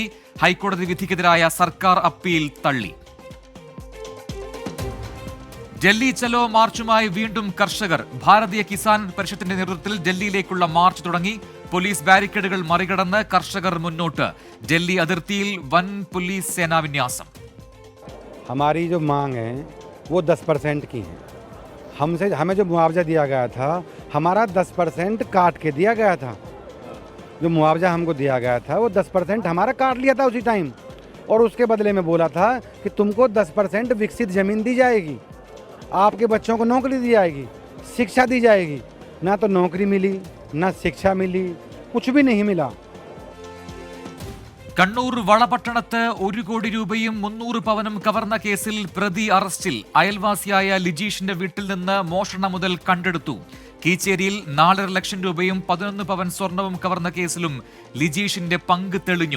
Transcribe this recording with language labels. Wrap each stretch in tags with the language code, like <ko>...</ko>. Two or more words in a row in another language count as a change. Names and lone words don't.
<ml>ഹൈക്കോടതി വിധിക്കെതിരായ സർക്കാർ അപ്പീൽ തള്ളി. ഡൽഹി ചലോ മാർച്ചുമായി വീണ്ടും കർഷകർ. ഭാരതീയ കിസാൻ പരിഷത്തിന്റെ നേതൃത്വത്തിൽ ഡൽഹിയിലേക്കുള്ള മാർച്ച് തുടങ്ങി. പോലീസ് ബാരിക്കേഡുകൾ മറികടന്ന് കർഷകർ മുന്നോട്ട്. ഡൽഹി അതിർത്തിയിൽ വൻ പോലീസ് സേനാ വിന്യാസം.</ml> <hi>हमारी जो मांग है वो 10% की है. हमें जो मुआवजा दिया गया था हमारा 10% काट के दिया गया था. जो मुआवजा हमको दिया गया था वो 10% हमारा काट लिया था उसी टाइम, और उसके बदले में बोला था कि तुमको 10% विकसित ज़मीन दी जाएगी, आपके बच्चों को नौकरी दी जाएगी, शिक्षा दी जाएगी. ना तो नौकरी मिली, ना शिक्षा मिली, कुछ भी नहीं मिला.</hi> <ml>കണ്ണൂർ വളപട്ടണത്ത് 1 കോടി രൂപയും 300 പവനും കവർന്ന കേസിൽ പ്രതി അറസ്റ്റിൽ. അയൽവാസിയായ ലിജീഷിന്റെ വീട്ടിൽ നിന്ന് മോഷണ മുതൽ കണ്ടെടുത്തു. കീച്ചേരിയിൽ 4.5 ലക്ഷം രൂപയും 11 പവൻ സ്വർണവും കവർന്ന കേസിലും ലിജീഷിന്റെ പങ്ക് തെളിഞ്ഞു.</ml>